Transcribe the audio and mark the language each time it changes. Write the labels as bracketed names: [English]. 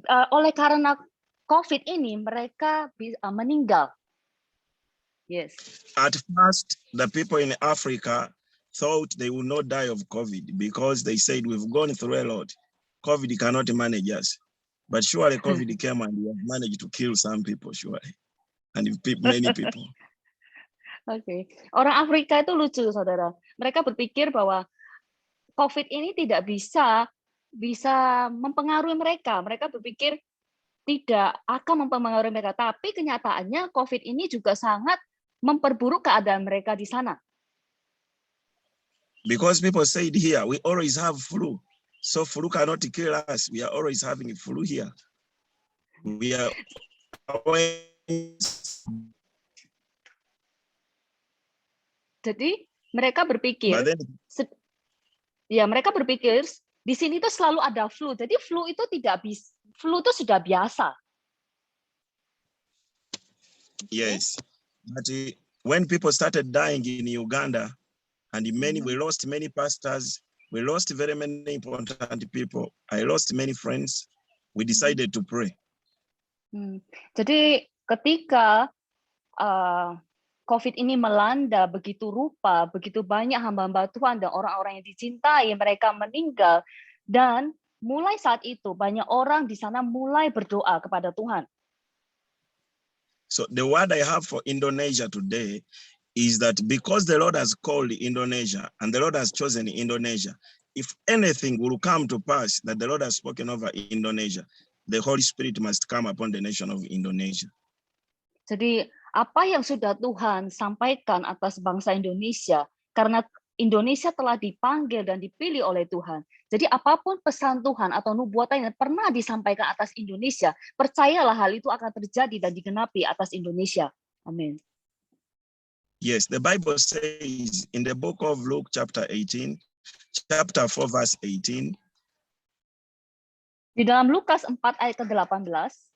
[Indonesian] Oleh karena COVID ini mereka meninggal. [English] Yes. At first, the people in Africa thought they would not die of COVID because they said we've gone through a lot. COVID cannot manage us. But surely COVID came and we have managed to kill some people, surely. And many people. [Indonesian] Oke. Orang Afrika itu lucu, saudara. Mereka berpikir bahwa COVID ini tidak bisa mempengaruhi mereka. Mereka berpikir tidak akan mempengaruhi mereka. Tapi kenyataannya COVID ini juga sangat memperburuk keadaan mereka di sana. [English] Because people said here, we always have flu. So flu cannot kill us. We are always having flu here. We are always... [Indonesian] Jadi mereka berpikir, [English] then, [Indonesian] mereka berpikir di sini tuh selalu ada flu. Jadi flu itu sudah biasa. [English] Yes. But when people started dying in Uganda, and we lost many pastors, we lost very many important people. I lost many friends. We decided to pray. [Indonesian] Jadi ketika COVID ini melanda begitu rupa, begitu banyak hamba-hamba Tuhan dan orang-orang yang dicintai, mereka meninggal, dan mulai saat itu banyak orang di sana mulai berdoa kepada Tuhan. [English] So the word I have for Indonesia today is that because the Lord has called Indonesia and the Lord has chosen Indonesia, if anything will come to pass that the Lord has spoken over Indonesia, the Holy Spirit must come upon the nation of Indonesia. [Indonesian] Jadi apa yang sudah Tuhan sampaikan atas bangsa Indonesia, karena Indonesia telah dipanggil dan dipilih oleh Tuhan. Jadi apapun pesan Tuhan atau nubuatan yang pernah disampaikan atas Indonesia, percayalah hal itu akan terjadi dan digenapi atas Indonesia. Amin. [English] Yes, the Bible says in the book of Luke chapter 18, chapter 4 verse 18. [Indonesian] Di dalam Lukas 4 ayat ke-18.